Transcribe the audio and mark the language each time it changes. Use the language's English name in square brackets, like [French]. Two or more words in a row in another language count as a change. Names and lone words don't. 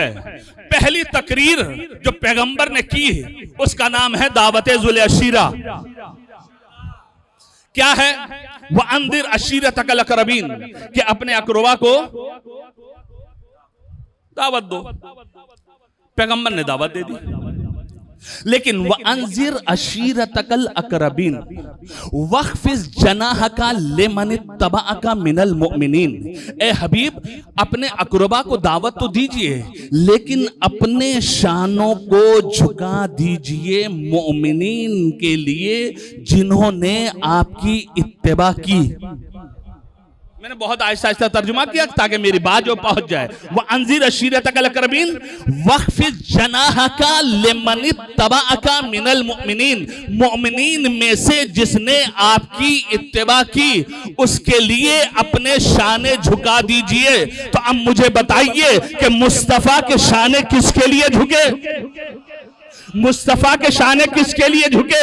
[Hindi] पहली तकरीर जो पैगंबर ने की उसका नाम है दावत ज़ुल अशीरा। क्या है? [Arabic] وأنذر عشيرتك الأقربين, [Hindi] कि अपने अक़रबा को दावत दो। पैगंबर ने दावत दे दी, लेकिन [Arabic] وأنذر عشيرتك الأقربين واخفض جناحك لمن اتبعك من المؤمنين. [Hindi] ए हबीब, अपने अक़रबा को दावत तो दीजिए, लेकिन अपने शानों को झुका दीजिए मुअमिनीन के लिए जिन्होंने आपकी इत्तिबा की। मैंने बहुत आहिस्ता आहिस्ता तर्जुमा किया ताकि मेरी बात जो पहुंच जाए। [Arabic] وأنذر عشيرتك الأقربين واخفض جناحك لمن اتبعك من المؤمنين, [Hindi] मुअमिनीन में से जिसने आपकी इत्तिबा की उसके लिए अपने शाने झुका दीजिए। तो अब मुझे बताइए कि मुस्तफ़ा के शाने किसके लिए झुके? मुस्तफ़ा के शाने किसके लिए झुके?